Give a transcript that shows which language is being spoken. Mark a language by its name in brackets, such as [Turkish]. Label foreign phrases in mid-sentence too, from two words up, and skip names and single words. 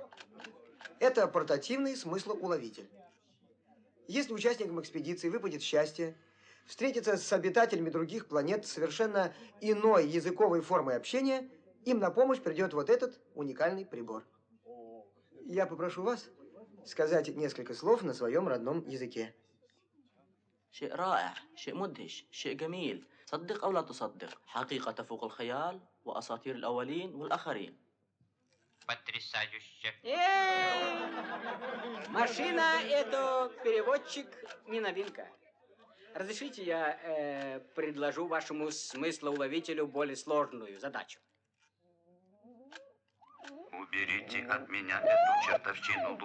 [Russian] Это портативный смыслоуловитель. Если участникам экспедиции выпадет счастье встретиться с обитателями других планет с совершенно иной языковой формой общения, им на помощь придет вот этот уникальный прибор. Я попрошу вас сказать несколько слов на своем родном языке. [Arabic] شيء رائع، شيء مدهش، شيء جميل، صدق أو لا تصدق، حقيقة تفوق الخيال وأساطير الأولين والآخرين. [Russian] Потрясающе. Машина – это переводчик, не новинка. Разрешите, я предложу вашему смыслоуловителю более сложную задачу. Уберите от меня эту чертовщину.